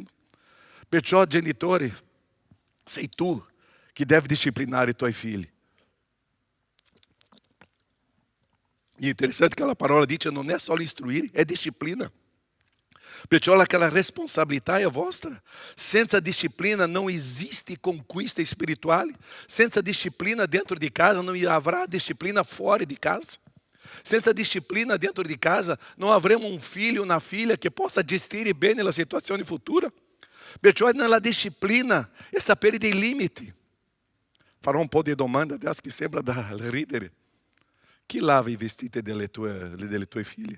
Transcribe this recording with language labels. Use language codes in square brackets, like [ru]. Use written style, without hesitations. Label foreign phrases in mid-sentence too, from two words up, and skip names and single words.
[it] Perciò, genitori, sei tu che devi disciplinare i tuoi figli. E è interessante che la parola dice non è solo istruire, è disciplina. Perciò aquela responsabilità è vostra. Senza disciplina [pt] não existe [it] conquista espirituale. Senza disciplina dentro di casa [pt] não haverá disciplina fora de casa. [it] Senza disciplina dentro di casa non avremo un figlio o una figlia che possa gestire bene la situazione futura. Perciò nella disciplina è sapere dei limiti. Farò un po' di domande adesso che sembra da ridere. Chi lava i vestiti delle tue figlie?